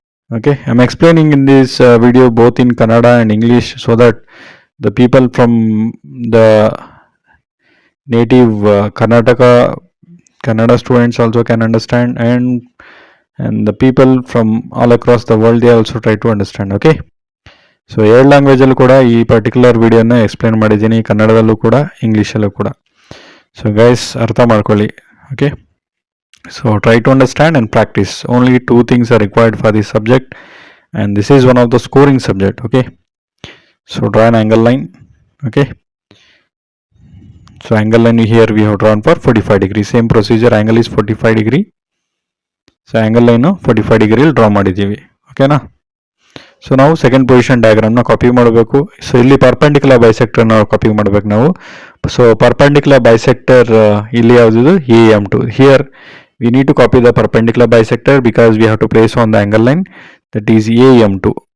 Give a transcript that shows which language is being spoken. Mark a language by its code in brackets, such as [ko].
[en] Okay, I am explaining in this video both in Kannada and English so that the people from the native Kannada students also can understand, and the people from all across the world they also try to understand. Okay, so [kn] 2 ಲ್ಯಾಂಗ್ವೇಜಲ್ಲೂ ಕೂಡ ಈ particular ವಿಡಿಯೋನ explain ಮಾಡಿದ್ದೀನಿ, ಕನ್ನಡದಲ್ಲೂ ಕೂಡ, ಇಂಗ್ಲೀಷಲ್ಲೂ ಕೂಡ. So guys, ಅರ್ಥ ಮಾಡ್ಕೊಳ್ಳಿ. Okay, [en] So try to understand and practice. Only 2 things are required for this subject and this is one of the scoring subject. Okay, so draw an angle line. Okay, so angle line here we have drawn for 45 degree. Same procedure, angle is 45 degree. [kn] So angle line 45 ಡಿಗ್ರಿಲಿ draw ಮಾಡಿದ್ದೀವಿ. ಓಕೆನಾ? So ನಾವು second position ಡಯಾಗ್ರಾಮ್ನ copy ಮಾಡಬೇಕು. So ಇಲ್ಲಿ perpendicular ಬೈಸೆಕ್ಟರ್ನ copy ಮಾಡಬೇಕು ನಾವು. So perpendicular bisector ಇಲ್ಲಿ ಯಾವುದಿದು? AM2. [en] Here we need to copy the perpendicular bisector because we have to place on the angle line that is AM2.